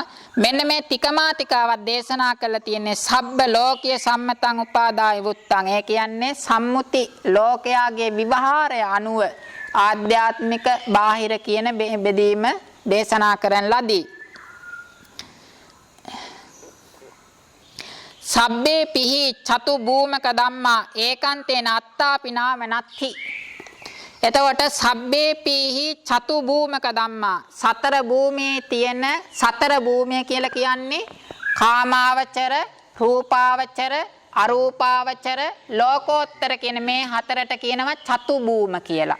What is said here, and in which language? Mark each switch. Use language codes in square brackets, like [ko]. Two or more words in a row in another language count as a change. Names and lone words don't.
[si] මෙන්න මේ තිකමාතිකාවක් දේශනා කරලා තියෙන්නේ [pi] සබ්බ ලෝකීය සම්මතං උපාදාය වුත්තං. [si] ඒ කියන්නේ සම්මුති ලෝකයාගේ විවහාරය අනුව ආධ්‍යාත්මික බාහිර කියන බෙදීම දේශනා කරන ලදී. [pi] සබ්බේ පිහි චතු භූමක ධම්මා ඒකාන්තේන අත්තාපි නාම නත්ති. [si] එතකොට [pi] සබ්බේ පිහි චතු භූමක ධම්මා, [si] සතර භූමියේ තියෙන, සතර භූමිය කියලා කියන්නේ කාමාවචර, රූපාවචර, අරූපාවචර, ලෝකෝත්තර කියන මේ හතරට කියනවා [pi] චතු භූම [si] කියලා.